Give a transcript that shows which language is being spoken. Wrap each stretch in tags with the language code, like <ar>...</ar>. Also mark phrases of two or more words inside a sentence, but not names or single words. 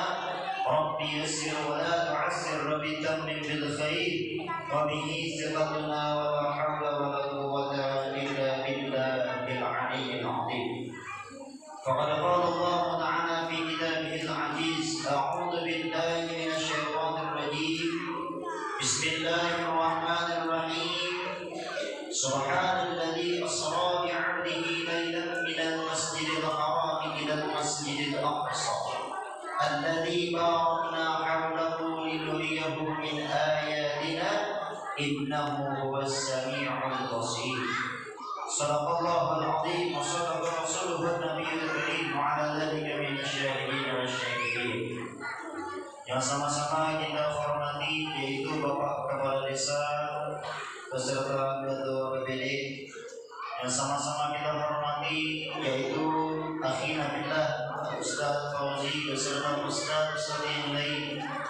<ar>رب يسر ولا تعسر، رب تمم بالخير وبه صفاتنا ولا حول ولا قوة إلا بالله العلي العظيم. فقد قال الله تعالى في كتابه العزيز، أعوذ بالله من الشيطان الرجيم. بسم الله الرحمن الرحيم. سبحان الذي أسرى بعبده ليلا من المسجد الحرام إلى المسجد الأقصى الذي باركنا حوله لنريه من آياتنا إنه هو السميع البصير. صدق الله العظيم وصدق رسوله النبي الكريم وعلى ذلك من الشاهدين والشاهدين.</ar> <id>Yang sama-sama kita hormati yaitu Bapak Kepala Desa beserta Ketua BPD, yang sama-sama kita hormati yaitu</id> <ar>أخينا بالله</ar> <id>Ustaz Fauzi beserta Ustaz yang lain,</id>